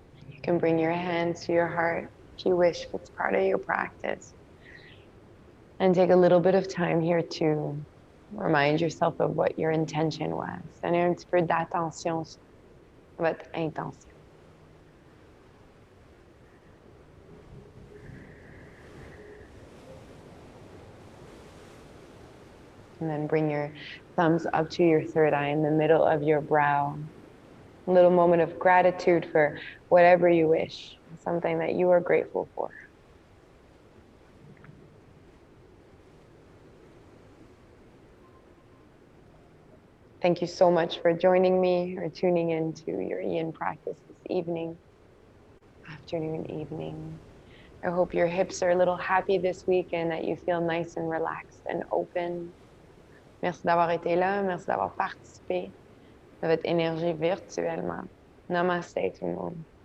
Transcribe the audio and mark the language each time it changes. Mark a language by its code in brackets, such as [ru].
[en] You can bring your hands to your heart if you wish, if it's part of your practice. And take a little bit of time here to remind yourself of what your intention was. [fr] Donnez un petit peu d'attention sur votre intention. [en] And then bring your thumbs up to your third eye in the middle of your brow. A little moment of gratitude for whatever you wish, something that you are grateful for. Thank you so much for joining me or tuning into your yin practice this evening, afternoon, evening. I hope your hips are a little happy this week and that you feel nice and relaxed and open. [fr] Merci d'avoir été là, merci d'avoir participé de votre énergie virtuellement. Namaste tout le monde.